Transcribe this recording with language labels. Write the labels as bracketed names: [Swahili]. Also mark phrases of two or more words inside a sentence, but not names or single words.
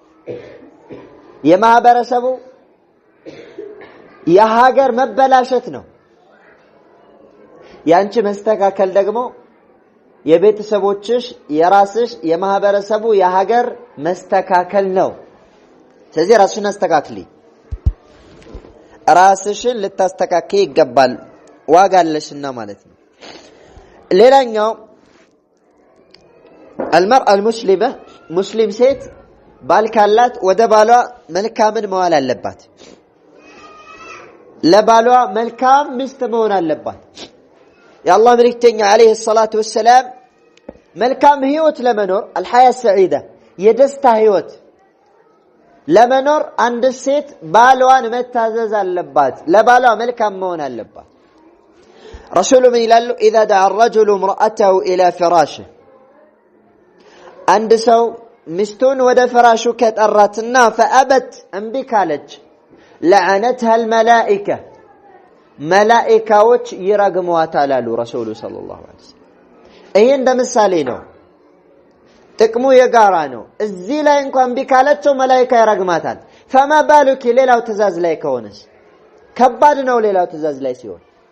[Amharic] የማህበረሰቡ የሀገር መበላሸት ነው ያንቺ መስተካከል ደግሞ የቤተሰቦችሽ የራስሽ የማህበረሰቡ የሀገር መስተካከል ነው ስለዚህ ራስሽን አስተካክሊ ራስሽን ልታስተካክይ ይገባል ዋጋ አለሽና ማለት ነው ሌላኛው [Arabic] المرأة المسلمة مسلم [Amharic] ሴት ባል ካላት ወደ ባሏ መልካምን መዋል አለባት ለባሏ መልካም ሚስት መሆን አለባት የአላህ መልእክተኛ [Arabic] عليه الصلاة والسلام [Amharic] መልካም ህይወት ለመኖር [Arabic] الحياة السعيدة [Amharic] የደስታ ህይወት ለመኖር አንድ ሴት ባሏን መታዘዝ አለባት ለባሏ መልካም መሆን አለባት ረሱሉ ምን ይላሉ [Arabic] اذا دعا الرجل امرأته الى فراشه [Amharic] አንድ ሰው ሚስቱን ወደ ፍራሹ ከጠራትና فأبت እምቢ ካለች [Arabic] لعنتها الملائكة [Amharic] መላእክቶች ይረግሟታል አሉ ረሱሉ [Arabic] صلى الله عليه وسلم [Amharic] ይሄ እንደምሳሌ ነው ጥቅሙ የጋራ ነው እዚህ ላይ እንኳን ቢካለቸው መላእክት ይረግማታል [Arabic] فما بالك [Amharic] ሌላው ትእዛዝ ላይ ከሆነስ ከባድ ነው ሌላው ትእዛዝ ላይ ሲሆን